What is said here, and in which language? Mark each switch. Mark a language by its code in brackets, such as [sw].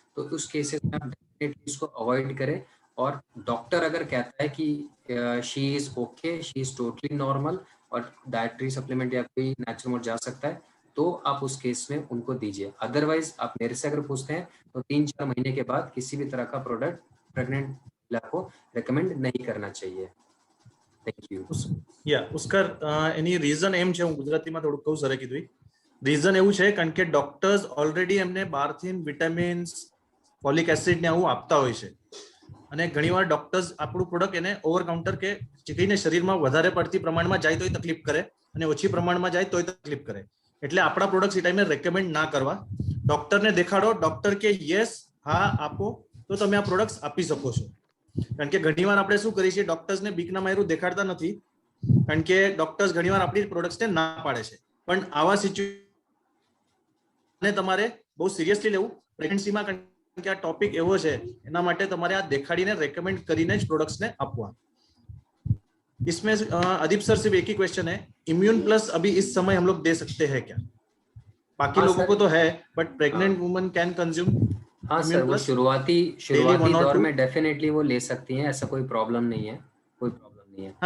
[hi] तो उस केसेस में आप डेफिनेटली इसको अवॉइड करें। और डॉक्टर अगर कहता है कि [en] she is okay, she is totally normal [hi] और डाइटरी सप्लीमेंट या कोई नेचुरल मोड जा सकता है, तो आप उस केस में उनको दीजिए। अदरवाइज आप मेरे से अगर पूछते हैं तो 3-4 महीने के बाद किसी भी तरह का प्रोडक्ट प्रेग्नेंट महिला को रेकमेंड नहीं करना चाहिए। Thank you. उसका [gu] એની રીઝન એમ છે, હું ગુજરાતીમાં થોડું કહું સરે કીધું, રીઝન એવું છે કારણ કે ડોક્ટર્સ ઓલરેડી એમને બહારથી વિટામિન્સ, ફોલિક એસિડ ને આવું આપતા હોય છે, અને ઘણીવાર ડોક્ટર્સ આપણું પ્રોડક્ટ એને ઓવર કાઉન્ટર કે જેને શરીરમાં વધારે પડતી પ્રમાણમાં જાય તોય તકલીફ કરે અને ઓછી પ્રમાણમાં જાય તોય તકલીફ કરે, એટલે આપણા પ્રોડક્ટ્સ એ ટાઈમે રેકમેન્ડ ના કરવા. ડોક્ટરને દેખાડો, ડોક્ટર કે યસ હા આપો તો તમે આ પ્રોડક્ટ્સ આપી શકો છો. કારણ કે ઘણીવાર આપણે શું કરીએ છીએ, ડોક્ટર્સને બીકના માર્યું દેખાડતા નથી, કારણ કે ડોક્ટર્સ ઘણીવાર આપણી પ્રોડક્ટ્સને ના પાડે છે. પણ આવા સિચ્યુએશનને તમારે બહુ સિરિયસલી લેવું પ્રેગ્નન્સીમાં, કારણ કે આ ટોપિક એવો છે, એના માટે તમારે આ દેખાડીને રેકમેન્ડ કરીને જ પ્રોડક્ટ્સને આપવા. [hi] इसमें अदीप सर सिर्फ एक ही क्वेश्चन है, इम्यून प्लस अभी इस समय हम लोग दे सकते हैं क्या? बाकी लोगों को तो है, [en] But pregnant woman can consume? [hi] हाँ सर, वो शुरुआती दौर में डेफिनेटली वो ले सकती हैं, ऐसा कोई प्रॉब्लम नहीं है, कोई प्रॉब्लम नहीं है।